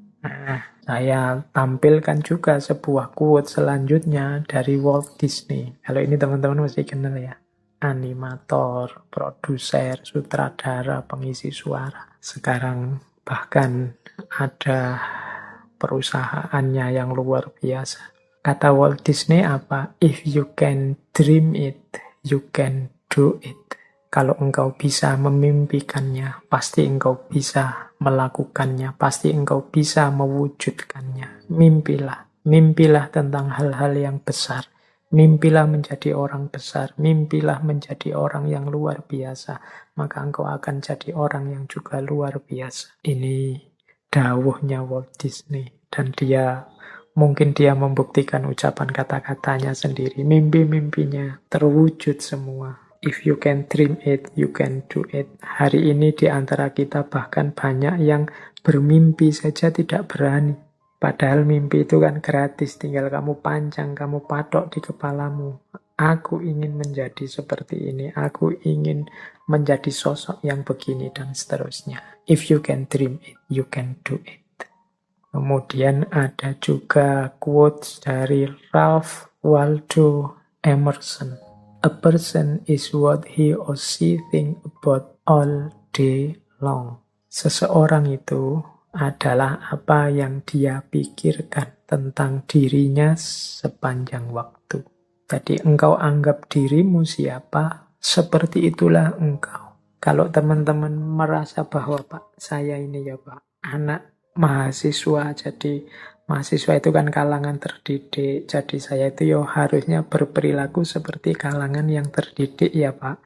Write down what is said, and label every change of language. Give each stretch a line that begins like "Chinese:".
Indonesian: Nah, saya tampilkan juga sebuah quote selanjutnya dari Walt Disney. Kalau ini teman-teman mesti kenal ya. Animator, produser, sutradara, pengisi suara. Sekarang bahkan ada perusahaannya yang luar biasa. Kata Walt Disney apa?
English: If you can dream it, you can do it.
Indonesian: Kalau engkau bisa memimpikannya, pasti engkau bisa melakukannya, pasti engkau bisa mewujudkannya. Mimpilah. Mimpilah tentang hal-hal yang besar. Mimpilah menjadi orang besar. Mimpilah menjadi orang yang luar biasa. Maka engkau akan jadi orang yang juga luar biasa. Ini dawuhnya Walt Disney. Dan mungkin dia membuktikan ucapan kata-katanya sendiri. Mimpi-mimpinya terwujud semua.
English: If you can dream it, you can do it.
Indonesian: Hari ini di antara kita bahkan banyak yang bermimpi saja tidak berani. Padahal mimpi itu kan gratis, tinggal kamu pancang, kamu patok di kepalamu. Aku ingin menjadi seperti ini, aku ingin menjadi sosok yang begini, dan seterusnya.
English: If you can dream it, you can do it.
Indonesian: Kemudian ada juga quotes dari Ralph Waldo Emerson.
English: A person is what he or she think about all day long.
Indonesian: Seseorang itu adalah apa yang dia pikirkan tentang dirinya sepanjang waktu. Jadi engkau anggap dirimu siapa, seperti itulah engkau. Kalau teman-teman merasa bahwa Pak, saya ini ya Pak, anak mahasiswa, jadi mahasiswa itu kan kalangan terdidik, jadi saya itu ya harusnya berperilaku seperti kalangan yang terdidik ya Pak.